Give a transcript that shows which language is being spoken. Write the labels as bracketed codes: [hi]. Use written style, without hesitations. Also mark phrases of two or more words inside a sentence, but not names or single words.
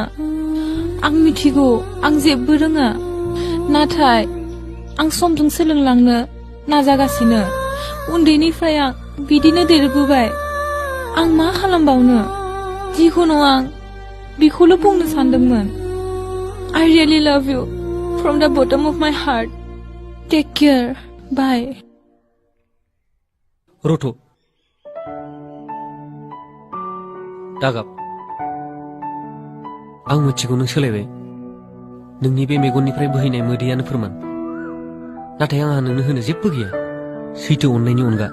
[brx] आं मिथिगौ आं जेबो रोङा नाथाय आं समजों सोलोंलांनो नाजागासिनो। उन्दैनिफ्राय आं बिदिनो देरबोबाय। आं मा खालामबावनो? जिखुनु आं बेखौल' बुंनो सानदोंमोन। [en] I really love you from the bottom of my heart. Take care. Bye. [brx] रथ' दागाब आं मिथिगौ नों सोलायबाय। नोंनि बे मेगननिफ्राय बोहैनाय मोदैयानो फोरमान। नाथाय आंहा नोंनो होनो जेबो गैया सैथो अननायनि अनगा।